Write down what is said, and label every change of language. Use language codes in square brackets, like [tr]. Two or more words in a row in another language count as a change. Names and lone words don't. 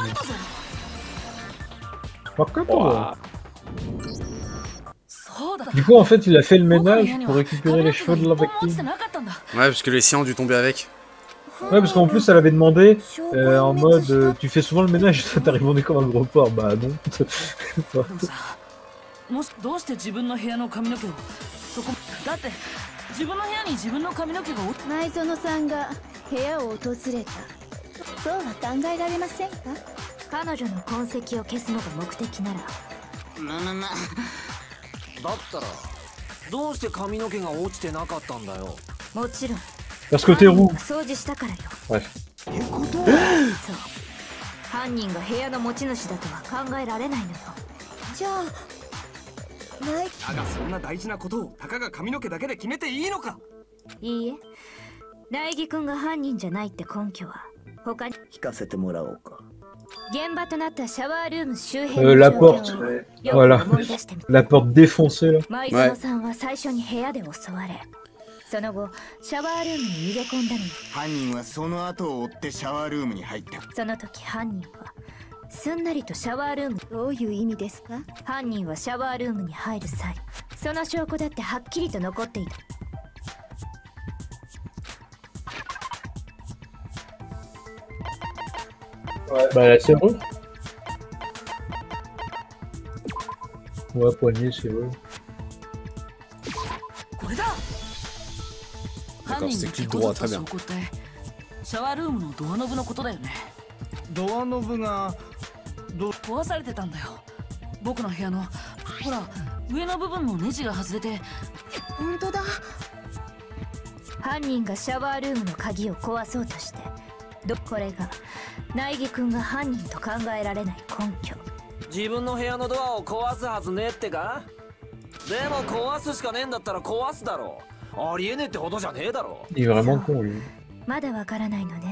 [fr] Du coup, en fait, il a fait le ménage pour récupérer les cheveux de la victime. Ouais, parce que les siens ont dû tomber avec. Ouais, parce qu'en plus, elle avait demandé en mode tu fais souvent le ménage et ça t'as répondu comme un gros porc. Bah non. [ja] もしどうして自分の部屋の髪の毛をそこだって自分の部屋に自分の髪の毛が落ち舞園さんが部屋を訪れたそうは考えられませんか彼女の痕跡を消すのが目的ならだったらどうして髪の毛が落ちてなかったんだよ。もちろん [fr] Parce que t'es roux. [ja] 掃除したからよ。 [fr] Bref. [ja] そう犯人が部屋の持ち主だとは考えられないのよ。じゃあだがそんな大事なことをたかが髪の毛だけで決めていいのか。いいえ、苗木君が犯人じゃないって根拠は他に聞かせてもらおうか。 [fr] La porte. Voilà. La porte défoncée là. Ouais. [ja] その後シャワールームに逃げ込んだのよ。犯人はその後を追ってシャワールームに入った。その時犯人はすんなりとシャワールーム。どういう意味ですか？犯人はシャワールームに入る際、その証拠だってはっきりと残っていた。 [fr] Bah la serrure. Ouais, poignée, serrure. D'accord, c'est clic droit, très bien. [ja] シャワールームのドアノブのことだよね。ドアノブが壊されてたんだよ。僕の部屋のほら上の部分のネジが外れて。本当だ。犯人がシャワールームの鍵を壊そうとして、これが苗木くんが犯人と考えられない根拠。自分の部屋のドアを壊すはずねってか？でも壊すしかねえんだったら壊すだろう。ありえねえってほどじゃねえだろ。 [fr] Il est vraiment con lui. [ja] まだわからないのね。